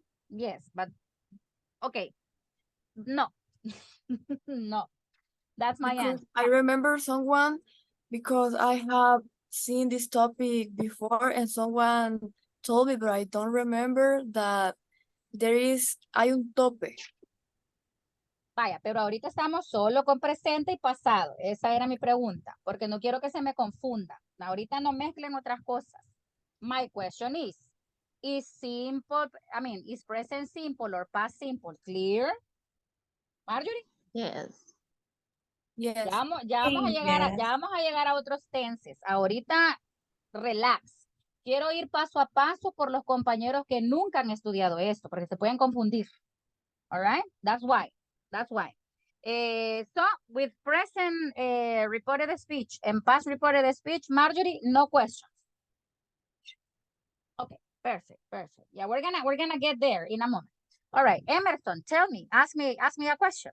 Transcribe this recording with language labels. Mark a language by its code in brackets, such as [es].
[en] Yes, but okay. No. No. That's my answer. I remember someone because I have seen this topic before and someone told me, but I don't remember that [es] hay un tope. Vaya, pero ahorita estamos solo con presente y pasado. Esa era mi pregunta, porque no quiero que se me confunda. Ahorita no mezclen otras cosas. [en] My question is simple, is present simple or past simple clear? Marjorie? Yes. Yes. [es] Ya vamos a llegar a otros tenses. Ahorita, relax. Quiero ir paso a paso por los compañeros que nunca han estudiado esto, porque se pueden confundir. [en] All right? That's why. So, with present reported speech and past reported speech, Marjorie, no questions. Okay, perfect. Yeah, we're gonna get there in a moment. All right, Emerson, tell me, ask me a question.